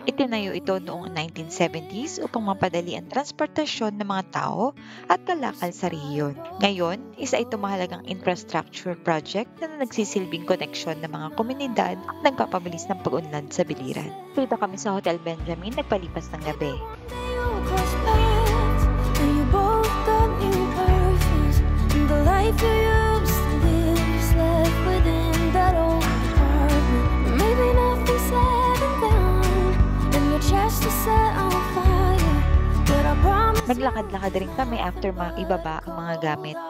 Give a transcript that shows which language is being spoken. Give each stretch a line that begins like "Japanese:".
Filipino: Itinayo ito noong 1970s upang mapadali ang transportasyon ng mga tao at kalakal sa rehiyon. Ngayon, isa itong mahalagang infrastructure project na nagsisilbing koneksyon ng mga komunidad at nagpapabilis ng pag-unlad sa Biliran. Dito kami sa Hotel Benjamin nagpalipas ng gabi.
English: And you both got new perfumes, and the life you used to live is left within that old apartment. Maybe nothing said and done, and your chest is set on fire, but I promise.
Filipino: Naglakad-lakad rin kami after ibaba ang mga gamit.